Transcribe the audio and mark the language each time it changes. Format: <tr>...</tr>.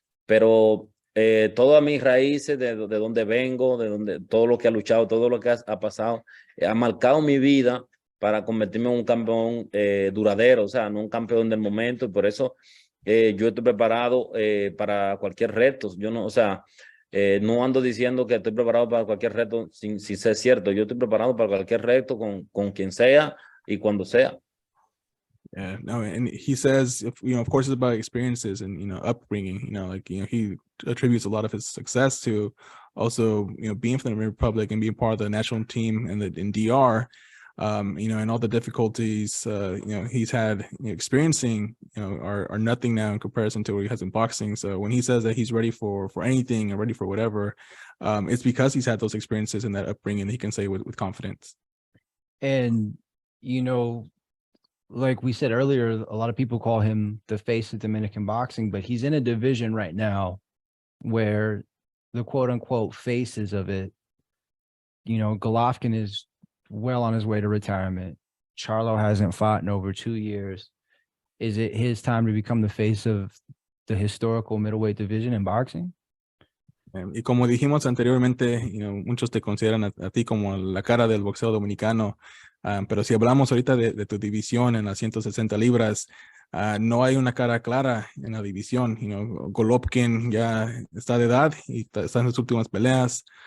<es>Pero todas mis raíces, de donde vengo, todo lo que ha luchado, todo lo que ha pasado, ha marcado mi vida para convertirme en un campeón duradero, o sea, no un campeón del momento. Y por eso yo estoy preparado para cualquier reto. Yo no, o sea, no ando diciendo que estoy preparado para cualquier reto sin ser cierto. Yo estoy preparado para cualquier reto con quien sea y cuando sea.</es> <en>Yeah, no, and he says, of course, it's about experiences and upbringing. He attributes a lot of his success to also being from the Dominican Republic and being part of the national team in DR. And all the difficulties he's had experiencing are nothing now in comparison to what he has in boxing. So when he says that he's ready for anything and ready for whatever, it's because he's had those experiences and that upbringing that he can say with confidence. And like we said earlier, a lot of people call him the face of Dominican boxing, but he's in a division right now where the quote unquote faces of it, Golovkin is well on his way to retirement. Charlo hasn't fought in over 2 years. Is it his time to become the face of the historical middleweight division in boxing?</en> <es>Y como dijimos anteriormente, muchos te consideran a ti como la cara del boxeo dominicano, pero si hablamos ahorita de tu división en las 160 libras, no hay una cara clara en la división. Golovkin ya está de edad y está en sus últimas peleas.</es>